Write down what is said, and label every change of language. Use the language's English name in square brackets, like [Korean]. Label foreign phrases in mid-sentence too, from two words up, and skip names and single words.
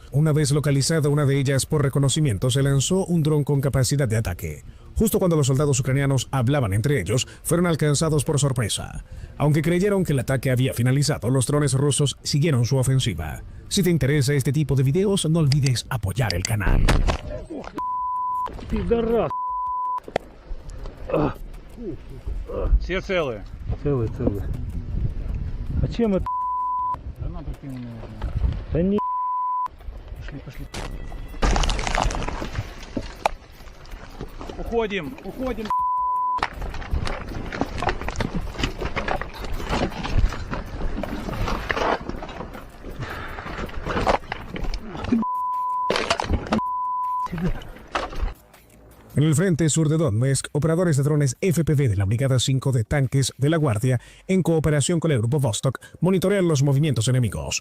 [Spanish] Una vez localizada una de ellas por reconocimiento, se lanzó un dron con capacidad de ataque. Justo cuando los soldados ucranianos hablaban entre ellos, fueron alcanzados por sorpresa. Aunque creyeron que el ataque había finalizado, los drones rusos siguieron su ofensiva. Si te interesa este tipo de videos, no olvides apoyar el canal. [Russian] Все целые. Целый. А чем это? Гранату кинули. Да не. Пошли. Уходим. [Spanish] En el frente sur de Donetsk, operadores de drones FPV de la Brigada 5 de Tanques de la Guardia, en cooperación con el Grupo Vostok, monitorean los movimientos enemigos.